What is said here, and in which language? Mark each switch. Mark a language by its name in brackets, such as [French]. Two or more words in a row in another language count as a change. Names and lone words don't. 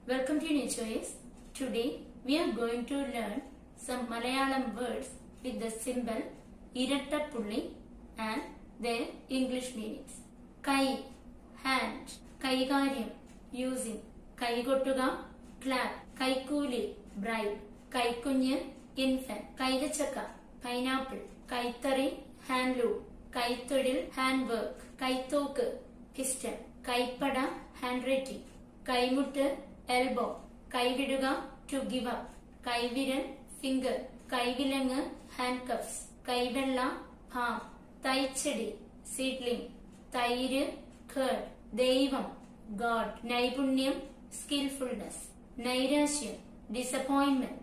[English] Welcome to New Choice. Today we are going to learn some Malayalam words with the symbol Irattapulli and their English meanings. Kai, hand. Kaigaryam, using. Kaigottuga, clap. Kaikuli, bribe. Kaikunye, infant. Kaigachaka, pineapple. Kaithari, handloom. Kaithodil, handwork. Kaithoku, piston. Kaipada, handwriting. Kaimuttu, elbow. Kaividuga, to give up. Kaiviral, finger. Kaivilangu, handcuffs. Kaivella, palm. Thaichedi, seedling. Thairu, curd. Deivam, God. Naipunyam, skillfulness. Nairashyam, disappointment.